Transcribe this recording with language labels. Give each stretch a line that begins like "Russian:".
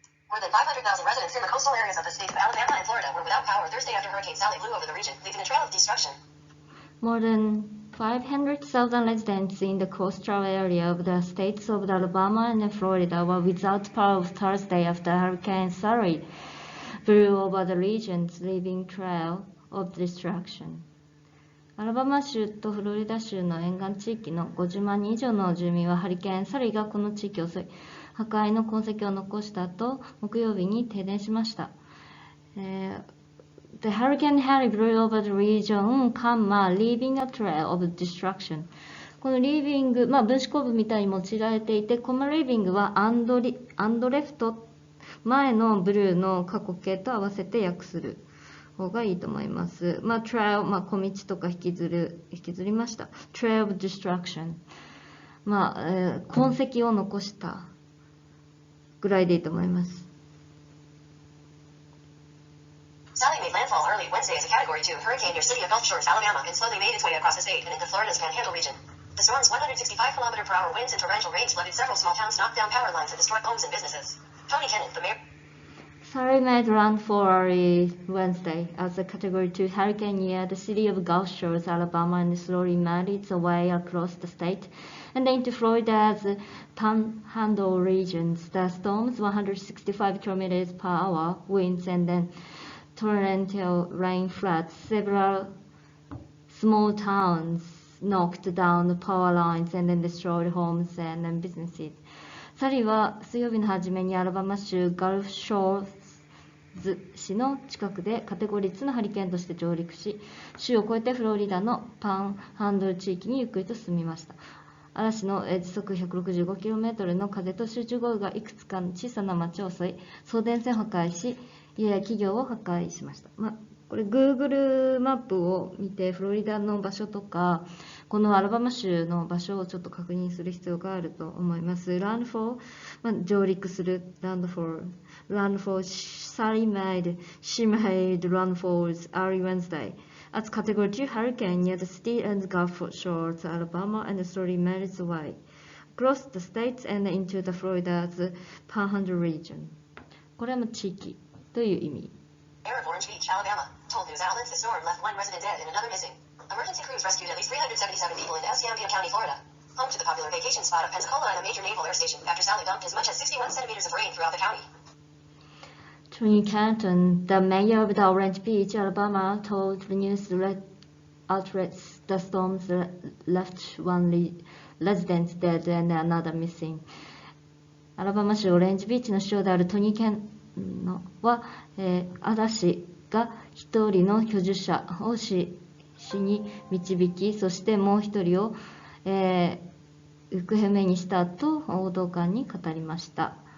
English: More than 500,000 residents in the coastal areas of the states of Alabama and Florida were without power Thursday after Hurricane Sally blew over the region, leaving a trail of destruction. More than 500,000 residents in the coastal area of the states of Alabama and Florida were without power Thursday after Hurricane Sally blew over the region, leaving a trail of destruction.
Japanese: アラバマ州とフロリダ州の沿岸地域の50万人以上の住民はハリケーンサリーがこの地域を襲い、破壊の痕跡を残した後、木曜日に停電しました。
English: The hurricane Harry blew over the region, leaving a trail of destruction.
Japanese: この leaving、分子構文みたいに用いられていて、この leaving は
English: and left
Japanese: 前のブルーの過去形と合わせて訳する方がいいと思います。 trail、小道とか引きずりました。 trail of destruction。痕跡を残したぐらいでいいと思います。
English: Sally made landfall early Wednesday as a Category 2 hurricane near city of Gulf Shores, Alabama, and slowly made its way across the state and into Florida's Panhandle region. The storm's 165-km/h winds and torrential rains flooded several small towns, knocked down power lines, and destroyed homes and businesses. Tony Kenneth, the mayor. Sally made landfall early Wednesday as a Category 2 hurricane near the city of Gulf Shores, Alabama, and slowly made its way across the state and into Florida's Panhandle regions. The storm's 165 km/h winds and then torrential rain floods several small towns, knocked down the power lines and then destroyed homes and businesses.
Japanese: サリーは水曜日の初めにアラバマ州ガルフショーズ市の近くでカテゴリー2のハリケーンとして上陸し、州を越えてフロリダのパンハンドル地域にゆっくりと進みました。嵐の時速 165km の風と集中豪雨がいくつかの小さな町を襲い、送電線を破壊し、家や企業を破壊しました。これ Google マップを見てフロリダの場所とかこのアラバマ州の場所をちょっと確認する必要があると思います。
English: Landfall、
Japanese: 上陸する
English: Landfall Sally made landfalls early Wednesday as Category 2 hurricane near the city and Gulf Shores, Alabama, and slowly made its way across the states and into the Florida's Panhandle region.
Japanese: これは地域という意味。
English: Mayor of Orange Beach, Alabama, told news outlets the storm left one resident dead and another missing. Emergency crews rescued at least 377 people in Escambia County, Florida, home to the popular vacation spot of Pensacola and a major naval air station after Sally dumped as much as 61 centimeters of rain throughout the county. Tony Canton, the mayor of the Orange Beach, Alabama, told the news outlets the storms left one resident dead and another missing.
Japanese: アラバマ州オレンジビーチの市長であるトニー・ケンは、嵐が一人の居住者を死に導き、そしてもう一人を、行方不明にしたと報道官に語りました。